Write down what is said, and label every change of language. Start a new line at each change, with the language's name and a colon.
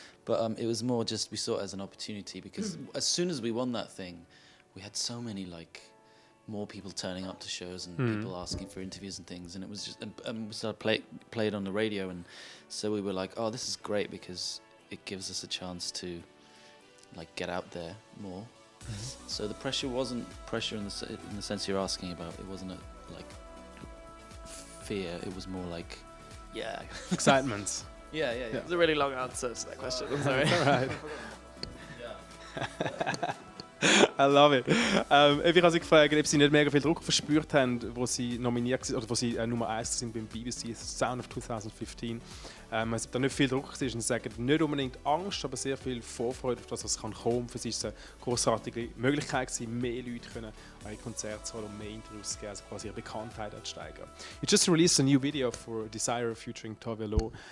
English: But it was more just we saw it as an opportunity because as soon as we won that thing, we had so many like more people turning up to shows and people asking for interviews and things, and it was just and we started play it on the radio, and so we were like, oh, this is great because it gives us a chance to like get out there more. So the pressure wasn't pressure in the sense you're asking about. It wasn't a like fear. It was more like excitement. Yeah. It was a really long answer to that question. I'm sorry. Right. I love it.
German: Ich habe sie gefragt, ob sie nicht mega viel Druck verspürt haben, wo sie nominiert waren, oder wo sie Nummer 1 sind beim BBC Sound of 2015. Also da nicht viel Druck war und sie sagen nicht unbedingt Angst, aber sehr viel Vorfreude auf das, was kommen kann. Für sie ist es eine großartige Möglichkeit gewesen, mehr Leute können an ihre Konzerte zu holen und mehr Interviews zu geben, also quasi ihre Bekanntheit zu steigern.
English: You just released a new video for Desire featuring Tove Lo.